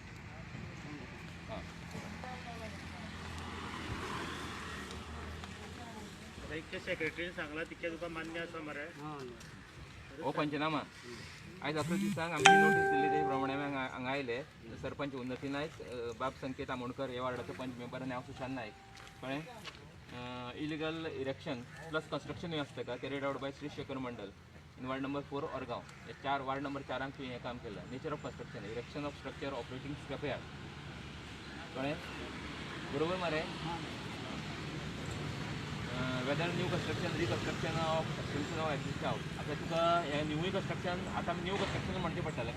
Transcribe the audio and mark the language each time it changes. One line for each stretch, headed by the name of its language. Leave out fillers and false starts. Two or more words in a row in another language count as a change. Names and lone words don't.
Konkani: सेक्रेटरीन सांगला तिचे तुका मान्य आसा मरे हो पंचनामा आयज अकरा दिसांक आमची नोटीस दिल्ली ते प्रमाणे आमी हांगा आयले सरपंच उन्नती नायक बाब संकेत आमोणकर हे वार्डाचो पंच मेंबर आनी हांव सुशांत नायक कळ्ळें
English: illegal erection plus construction
Konkani: आसता का
English: carried out by Shri Shekhar Mandal in ward number 4 Orgaon
Konkani: हे
English: ward number 4
Konkani: तुवें हें काम केलां
English: nature of construction erection of structure operating scrapyard
Konkani: कळ्ळें बरोबर मरे
English: whether new construction reconstruction of extension of exist house
Konkani: आतां तुका हें न्यूय कन्स्ट्रक्शन आतां न्यू कन्स्ट्रक्शन म्हणचें पडटलें